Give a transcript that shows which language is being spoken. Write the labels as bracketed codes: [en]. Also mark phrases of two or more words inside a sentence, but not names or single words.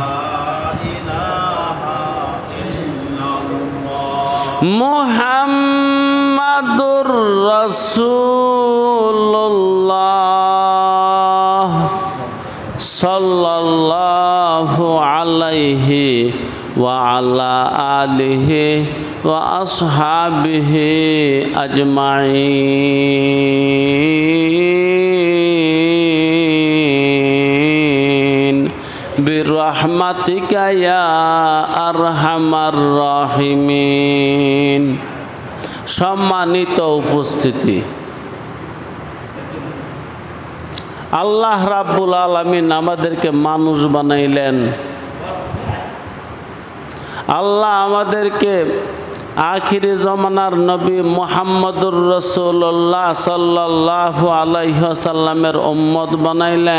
[ar] محمد رسول الله صلى الله عليه وعلى آله وأصحابه أجمعين برحمتك يا أرحم الراحمين. [hi] सम्मानित उपस्थिति, [ar] الله رب العالمين [bn] আমাদেরকে মানুষ বানাইলেন। আল্লাহ আমাদেরকে আখিরি জমানার নবী [ar] محمد رسول الله صلى الله عليه وسلم [bn] উম্মত বানাইলেন।